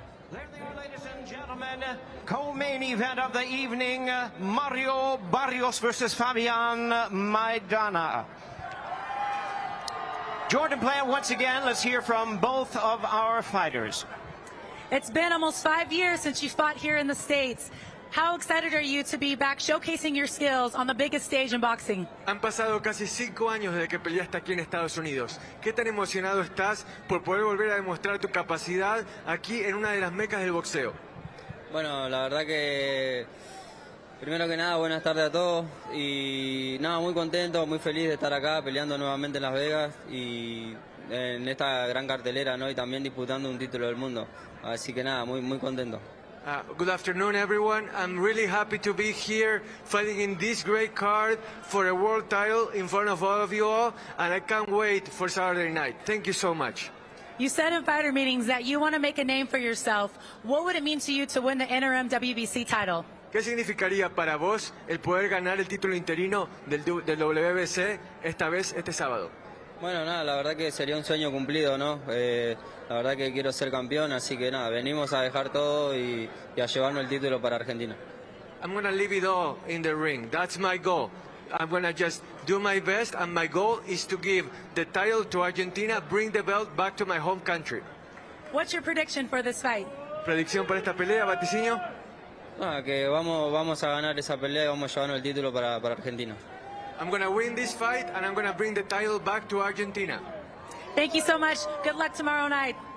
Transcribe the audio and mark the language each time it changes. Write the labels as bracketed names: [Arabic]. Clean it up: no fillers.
[English] There they are, ladies and gentlemen. Co-main event of the evening, Mario Barrios versus Fabian Maidana. Jordan Plant, once again, let's hear from both of our fighters. It's been almost 5 years since you fought here in the States. How excited are you to be back showcasing your skills on the biggest stage in boxing? [Spanish] Han pasado casi 5 años desde que peleaste aquí en Estados Unidos. ¿Qué tan emocionado estás por poder volver a demostrar tu capacidad aquí en una de las mecas del boxeo? Bueno, la verdad que primero que nada, buenas tardes a todos y nada, muy contento, muy feliz de estar acá peleando nuevamente en Las Vegas y en esta gran cartelera, ¿no? Y también disputando un título del mundo. Así que nada, muy contento. [English] Good afternoon, everyone. I'm really happy to be here fighting in this great card for a world title in front of all of you all, and I can't wait for Saturday night. Thank you so much. You said in fighter meetings that you want to make a name for yourself. What would it mean to you to win the interim WBC title? [Spanish] ¿Qué significaría para vos el poder ganar el título interino del WBC esta vez este sábado? Bueno, nada, la verdad que sería un sueño cumplido, ¿no? La verdad que quiero ser campeón, así que nada, venimos a dejar todo y a llevarnos el título para Argentina. [English] I'm gonna leave it all in the ring. That's my goal. I'm gonna just do my best, and my goal is to give the title to Argentina, bring the belt back to my home country. What's your prediction for this fight? [Spanish] ¿Predicción para esta pelea, vaticinio? Nada, que vamos a ganar esa pelea y vamos a llevarnos el título para Argentina. [English] I'm gonna win this fight, and I'm gonna bring the title back to Argentina. Thank you so much. Good luck tomorrow night.